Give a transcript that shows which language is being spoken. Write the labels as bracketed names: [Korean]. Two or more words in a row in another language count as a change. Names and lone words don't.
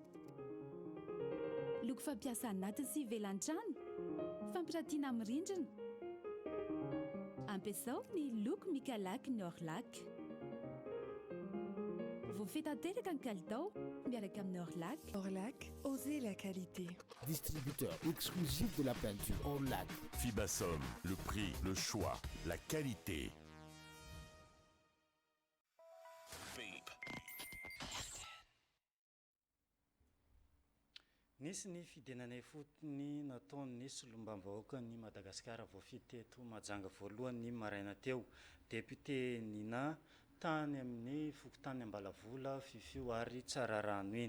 [Malagasy] Loko fampiasa anaty sy ivelan-trano, fampiratiana amin'ny rindrina. Ampiasao ny loko Mikalak ny Orlak. Voafehy tanteraka ny kalitao miaraka amin'ny Orlak. [French] Orlak, osez la qualité. Distributeur exclusif de la peinture Orlak. Fibasom, le prix, le choix, la qualité. [Malagasy] Nisy ny fidenanay fotony nataony solombavam-bahoaka ny Madagasikara voafidy teto Mahajanga voalohany maraina teo. Député Nina tany amin'ny fokotany Ambalavola fifio ary tsara rano iny.